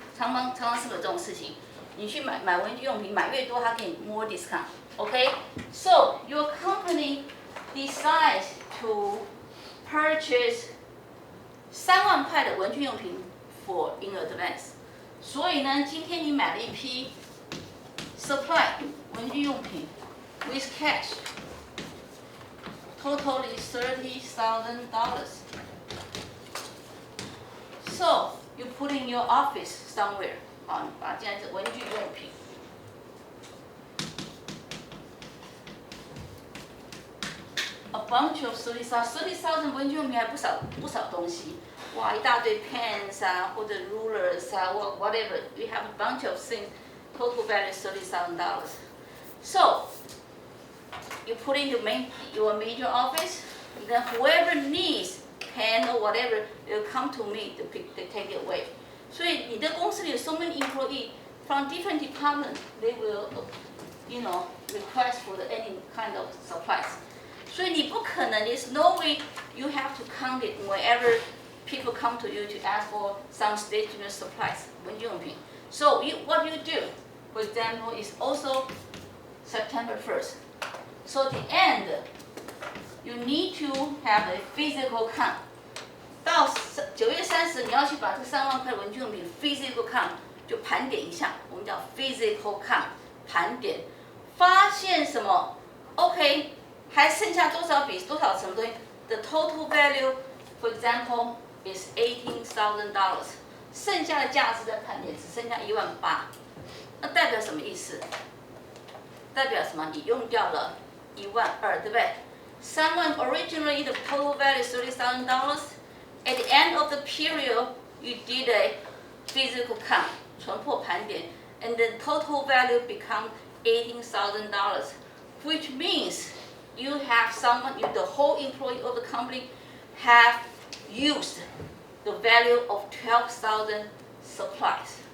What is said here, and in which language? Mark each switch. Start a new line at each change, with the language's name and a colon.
Chinese: 常常是不是有这种事情？你去买文具用品，买越多，他给你
English: more discount. Okay, so your company decides to purchase
Chinese: 3万块的文具用品
English: for in advance.
Chinese: 所以呢，今天你买了一批 supply 文具用品
English: with cash total is $30,000. So you put in your office somewhere
Chinese: 啊，你把这样子文具用品。
English: A bunch of
Chinese: 30,000文具用品还不少东西，哇，一大堆 pens 啊，或者 rulers 啊，
English: 或 whatever. We have a bunch of things. Total value is $30,000. So you put in your major office. Then whoever needs pen or whatever, they'll come to me to take it away.
Chinese: 所以你的公司里有
English: so many employees from different departments, they will, request for any kind of supplies.
Chinese: 所以你不可能
English: there's no way you have to count it whenever people come to you to ask for some stationery supplies, 文具用品. So what you do, for example, is also September 1st. So at the end, you need to have a physical count.
Chinese: 到9月30，你要去把这3万块文具用品 physical count 就盘点一下，我们叫 physical count 盘点，发现什么 ？OK， 还剩下多少笔多少什么东西 ？
English: The total value, for example, is $18,000.
Chinese: 剩下的价值在盘点只剩下18000，那代表什么意思？代表什么？你用掉了12000，对不对？3万
English: originally the total value is $30,000. At the end of the period, you did a physical count,
Chinese: 存破盘点,
English: and the total value become $18,000, which means you have the whole employee of the company have used the value of 12,000 supplies.